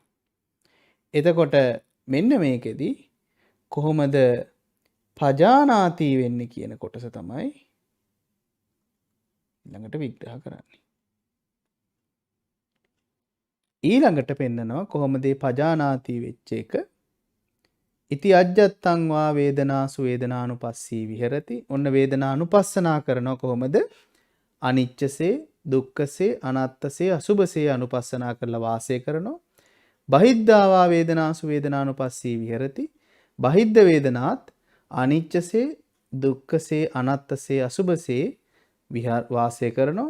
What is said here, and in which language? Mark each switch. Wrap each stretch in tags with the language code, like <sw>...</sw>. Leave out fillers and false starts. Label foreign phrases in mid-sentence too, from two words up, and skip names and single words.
<si>එතකොට මෙන්න මේකෙදි කොහොමද පජානාති වෙන්නේ කියන කොටස තමයි ඊළඟට විග්‍රහ කරන්නේ. ඊළඟට පෙන්නනවා කොහොමද මේ පජානාති වෙච්ච එක.</si> <pi>ඉති අජ්ජත්තං වා වේදනාසු වේදනානුපස්සී විහෙරති.</pi> <si>ඔන්න වේදනානුපස්සනා කරනවා කොහොමද? අනිච්චසේ, දුක්ඛසේ, අනාත්තසේ, අසුභසේ අනුපස්සනා කරලා වාසය කරනවා.</si> <pi>බහිද්ධාවා වේදනාසු වේදනානුපස්සී විහෙරති.</pi> <si>බහිද්ධ වේදනාත් අනිච්චසේ, දුක්ඛසේ, අනාත්තසේ, අසුභසේ වාසය කරනවා.</si>